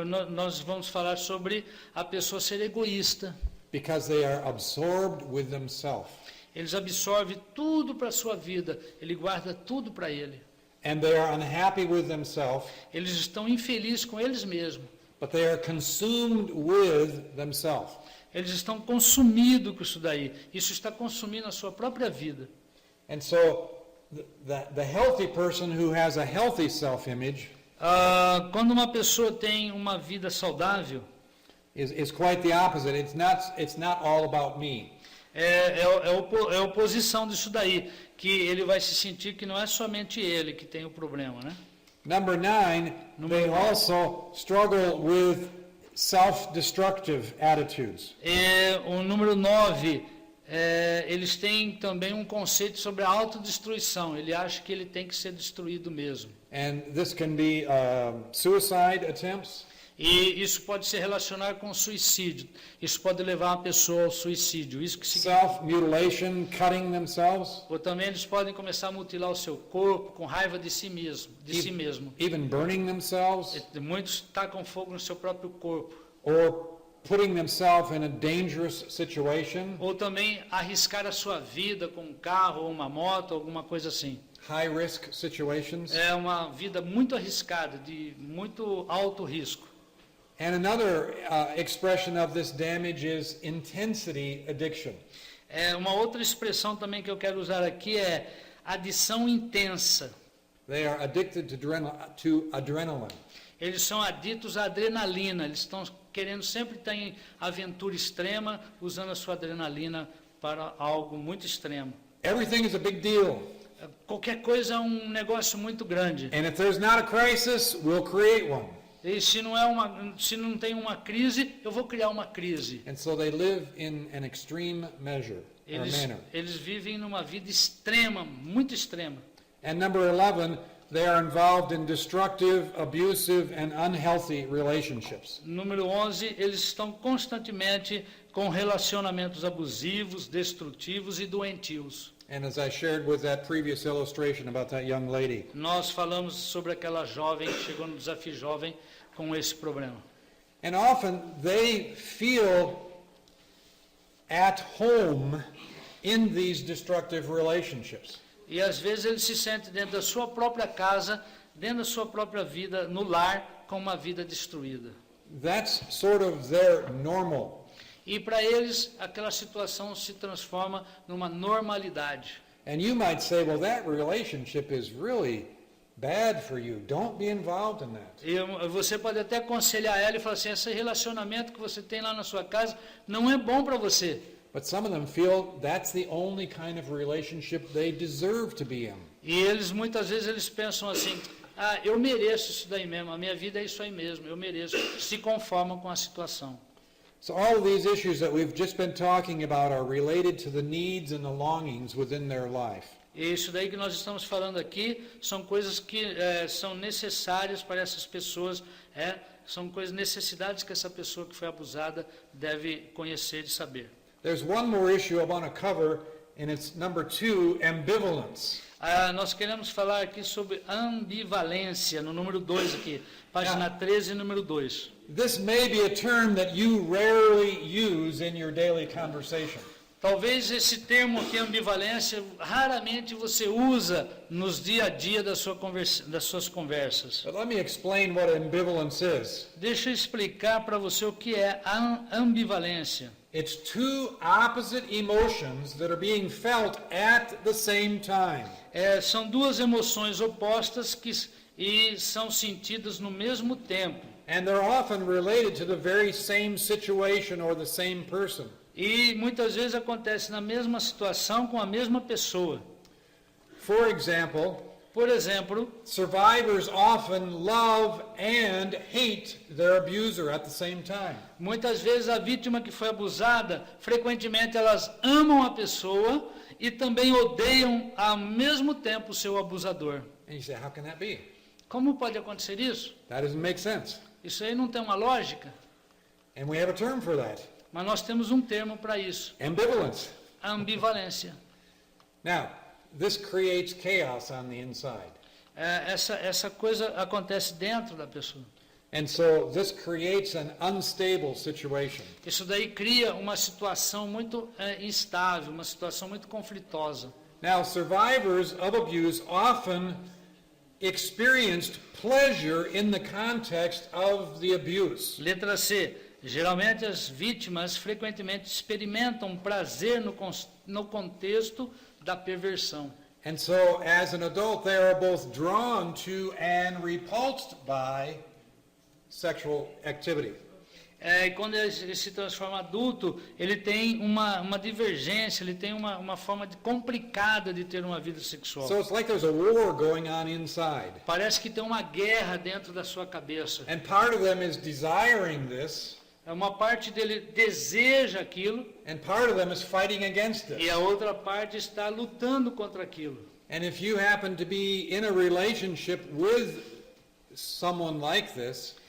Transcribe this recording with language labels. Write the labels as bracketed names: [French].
[Portuguese] nós vamos falar sobre a pessoa ser egoísta. [English] Because they are absorbed with themselves. [Portuguese] Eles absorvem tudo para a sua vida, ele guarda tudo para ele. [English] And they are unhappy with themselves, [Portuguese] Eles estão infelizes com eles mesmos. [English] but they are consumed with themselves. [Portuguese] Eles estão consumidos com isso daí. Isso está consumindo a sua própria vida. [English] And so the healthy person who has a healthy self-image [Portuguese] Quando uma pessoa tem uma vida saudável, [English] is quite the opposite. It's not all about me. [Portuguese] é a oposição disso daí, que ele vai se sentir que não é somente ele que tem o problema, né? [English] Number 9, they also struggle with self-destructive attitudes. [Portuguese] O número 9, eles têm também um conceito sobre a autodestruição. Ele acha que ele tem que ser destruído mesmo. [English] And this can be suicide attempts. [Portuguese] E isso pode se relacionar com suicídio. Isso pode levar uma pessoa ao suicídio. Isso que significa. [English] Self-mutilation, cutting themselves, [Portuguese] Ou também eles podem começar a mutilar o seu corpo com raiva de si mesmo. [English] even burning themselves, [Portuguese] Muitos tacam fogo no seu próprio corpo. [English] or putting themselves in a dangerous situation, [Portuguese] Ou também arriscar a sua vida com um carro ou uma moto, alguma coisa assim. [English] high-risk situations. [Portuguese] É uma vida muito arriscada, de muito alto risco. [English] And another expression of this damage is intensity addiction. [Portuguese] Uma outra expressão também que eu quero usar aqui é adição intensa. [English] They are addicted to adrenaline. [Portuguese] Eles são aditos à adrenalina, eles estão querendo sempre estar em aventura extrema, usando a sua adrenalina para algo muito extremo. [English] Everything is a big deal. [Portuguese] Qualquer coisa é um negócio muito grande. [English] And if there's not a crisis, we'll create one. [Portuguese] E se não tem uma crise, eu vou criar uma crise. [English] And so they live in an extreme measure or manner. [Portuguese] Eles vivem numa vida extrema, muito extrema. [English] And number 11, they are involved in destructive, abusive, and unhealthy relationships. [Portuguese] Número 11, eles estão constantemente com relacionamentos abusivos, destrutivos e doentios. [English] And as I shared with that previous illustration about that young lady, [Portuguese] Nós falamos sobre aquela jovem que chegou no Desafio Jovem com esse problema. [English] and often they feel at home in these destructive relationships. [Portuguese] E às vezes ele se sente dentro da sua própria casa, dentro da sua própria vida, no lar, com uma vida destruída. [English] That's sort of their normal. [Portuguese] E para eles, aquela situação se transforma numa normalidade. [English] And you might say, well, that relationship is really bad for you. Don't be involved in that. [Portuguese] E você pode até aconselhar ela e falar assim, esse relacionamento que você tem lá na sua casa não é bom para você. [English] But some of them feel that's the only kind of relationship they deserve to be in. [Portuguese] E eles, muitas vezes, eles pensam assim, eu mereço isso daí mesmo, a minha vida é isso aí mesmo, eu mereço. Se conformam com a situação. [English] So all of these issues that we've just been talking about are related to the needs and the longings within their life. [Portuguese] E isso daí que nós estamos falando aqui são coisas que são necessárias para essas pessoas, são necessidades que essa pessoa que foi abusada deve conhecer e saber. [English] There's one more issue I want to cover, and it's number 2, ambivalence. [Portuguese] Nós queremos falar aqui sobre ambivalência, no número 2 aqui, página 13, número 2. [English] This may be a term that you rarely use in your daily conversation. [Portuguese] Talvez esse termo aqui, ambivalência, raramente você usa nos dia a dia das suas conversas. [English] But let me explain what ambivalence is. [Portuguese] Deixa eu explicar para você o que é a ambivalência. [English] It's two opposite emotions that are being felt at the same time. [Portuguese] São duas emoções opostas e são sentidas no mesmo tempo. [English] And they're often related to the very same situation or the same person. [Portuguese] E muitas vezes acontece na mesma situação com a mesma pessoa. [English] For example, [Portuguese] Por exemplo, [English] survivors often love and hate their abuser at the same time. [Portuguese] muitas vezes a vítima que foi abusada, frequentemente elas amam a pessoa e também odeiam ao mesmo tempo o seu abusador. [English] And you say, how can that be? [Portuguese] Como pode acontecer isso? [English] That doesn't make sense. [Portuguese] Isso aí não tem uma lógica, [English] And we have a term for that. [Portuguese] mas nós temos um termo para isso. [English] Ambivalence. [Portuguese] ambivalência. [English] Now, this creates chaos on the inside. [Portuguese] Essa coisa acontece dentro da pessoa. [English] And so this creates an unstable situation. [Portuguese] Isso daí cria uma situação muito instável, uma situação muito conflitosa. [English] Now, survivors of abuse often experienced pleasure in the context of the abuse. [Portuguese] Letra C. Geralmente as vítimas frequentemente experimentam prazer no contexto da perversão. [English] And so, as an adult, they are both drawn to and repulsed by sexual activity. [Portuguese] E quando ele se transforma adulto, ele tem uma divergência, ele tem uma forma complicada de ter uma vida sexual. [English] So it's like there's a war going on inside. [Portuguese] Parece que tem uma guerra dentro da sua cabeça. [English] And part of them is desiring this, [Portuguese] Uma parte dele deseja aquilo [English] and part of them is fighting against [Portuguese] e [English] it. [Portuguese] a outra parte está lutando contra aquilo. [English] And if you happen to be in a relationship with someone like this,